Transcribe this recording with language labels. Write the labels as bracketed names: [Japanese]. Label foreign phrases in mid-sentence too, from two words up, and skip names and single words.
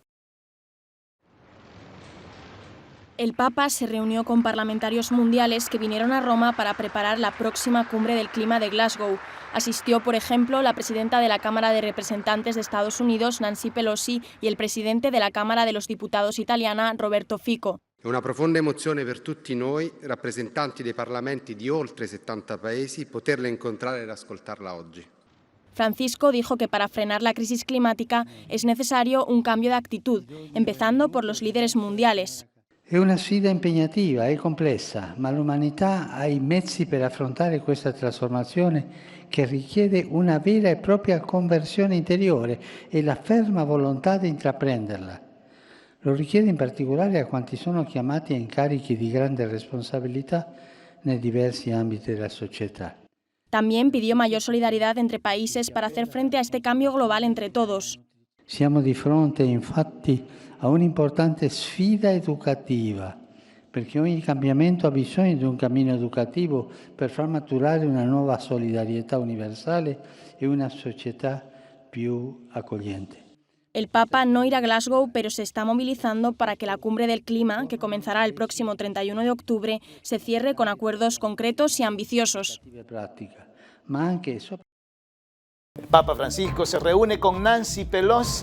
[Spanish] El Papa se reunió con parlamentarios mundiales que vinieron a Roma para preparar la próxima cumbre del clima de Glasgow. Asistió, por ejemplo, la presidenta de la Cámara de Representantes de Estados Unidos, Nancy Pelosi, y el presidente de la Cámara de los Diputados italiana, Roberto Fico. [Italian] È una profonda emozione per tutti noi, rappresentanti dei parlamenti di oltre 70 paesi, poterla incontrare ed ascoltarla oggi. [Spanish] Francisco dijo que para frenar la crisis climática es necesario un cambio de actitud, empezando por los líderes mundiales. [Italian] È una sfida impegnativa e complessa, ma l'umanità ha i mezzi per affrontare questa trasformazione che richiede una vera e propria conversione interiore e la ferma volontà di intraprenderla. Lo richiede in particolare a quanti sono chiamati a incarichi di grande responsabilità nei diversi ambiti della società. [Spanish] También pidió mayor solidaridad entre países para hacer frente a este cambio global entre todos. [Italian] Siamo di fronte, infatti, a un'importante sfida educativa, perché ogni cambiamento ha bisogno di un cammino educativo per far maturare una nuova solidarietà universale e una società più accogliente. [Spanish] El Papa no irá a Glasgow, pero se está movilizando para que la cumbre del clima, que comenzará el próximo 31 de octubre, se cierre con acuerdos concretos y ambiciosos. El Papa Francisco se reúne con Nancy Pelosi.